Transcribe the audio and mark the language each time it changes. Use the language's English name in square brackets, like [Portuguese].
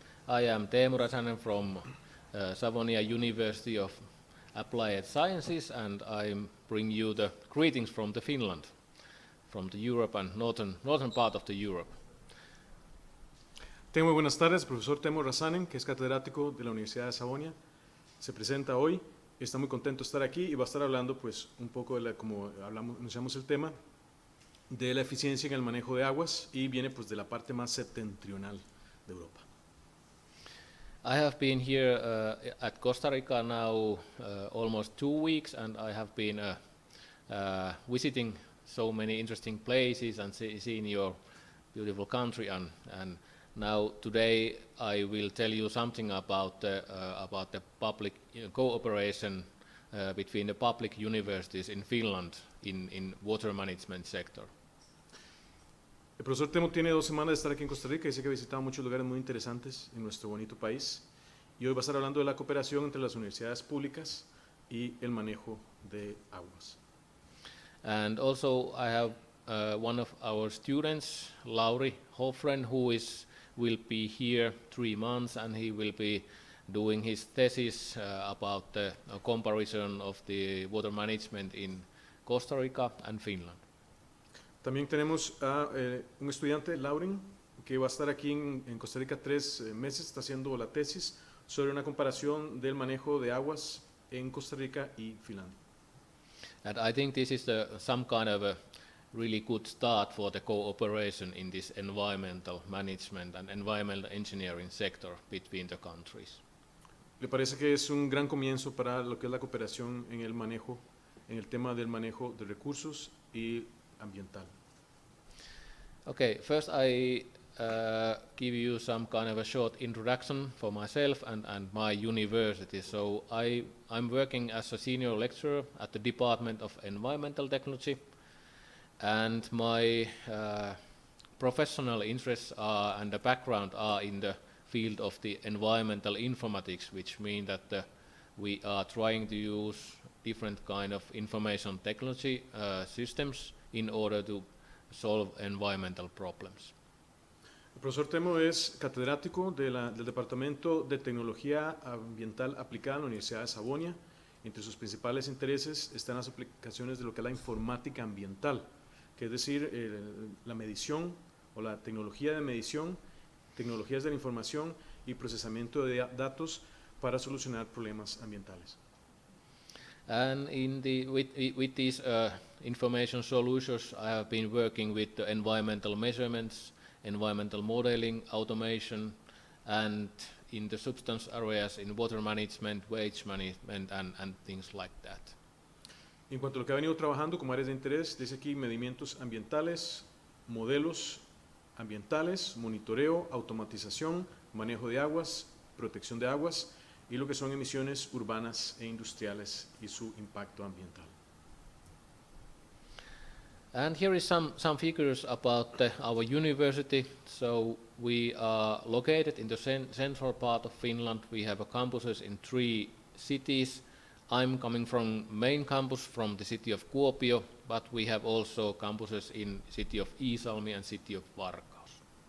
[English] I am Teemu Räsänen from Savonia University of Applied Sciences, and I bring you the greetings from the Finland, from the Europe and northern part of the Europe. [Spanish] Muy buenas tardes, profesor Teemu Räsänen, que es catedrático de la Universidad de Savonia. Se presenta hoy, está muy contento de estar aquí y va a estar hablando pues un poco de como anunciamos el tema, de la eficiencia en el manejo de aguas y viene pues de la parte más septentrional de Europa. [English] I have been here at Costa Rica now almost 2 weeks, and I have been visiting so many interesting places and seeing your beautiful country. And now today I will tell you something about the public cooperation between the public universities in Finland in water management sector. [Spanish] El profesor Teemu tiene 2 semanas de estar aquí en Costa Rica y dice que ha visitado muchos lugares muy interesantes en nuestro bonito país. Y hoy va a estar hablando de la cooperación entre las universidades públicas y el manejo de aguas. [English] And also I have one of our students, Lauri Hofren, who will be here 3 months, and he will be doing his thesis about the comparison of the water management in Costa Rica and Finland. [Spanish] También tenemos a un estudiante, Laurin, que va a estar aquí en Costa Rica 3 meses, está haciendo la tesis sobre una comparación del manejo de aguas en Costa Rica y Finlandia. [English] And I think this is some kind of a really good start for the cooperation in this environmental management and environmental engineering sector between the countries. [Spanish] ¿Le parece que es un gran comienzo para lo que es la cooperación en el manejo, en el tema del manejo de recursos y ambiental? [English] Okay, first I give you some kind of a short introduction for myself and my university. So I'm working as a senior lecturer at the Department of Environmental Technology, and my professional interests and the background are in the field of the environmental informatics, which mean that we are trying to use different kind of information technology systems in order to solve environmental problems. [Spanish] El profesor Teemu es catedrático del Departamento de Tecnología Ambiental Aplicada en la Universidad de Savonia. Entre sus principales intereses están las aplicaciones de lo que es la informática ambiental, que es decir, la medición o la tecnología de medición tecnologías de la información y procesamiento de datos para solucionar problemas ambientales. [English] And with these information solutions, I have been working with the environmental measurements, environmental modeling, automation, and in the substance areas in water management, waste management, and things like that. [Spanish] En cuanto a lo que ha venido trabajando como áreas de interés, dice aquí medimientos ambientales, modelos ambientales, monitoreo, automatización, manejo de aguas, protección de aguas y lo que son emisiones urbanas e industriales y su impacto ambiental. [English] And here is some figures about our university. So we are located in the central part of Finland. We have campuses in 3 cities. I'm coming from main campus from the city of Kuopio, but we have also campuses in city of Iisalmi and city of Varkaus.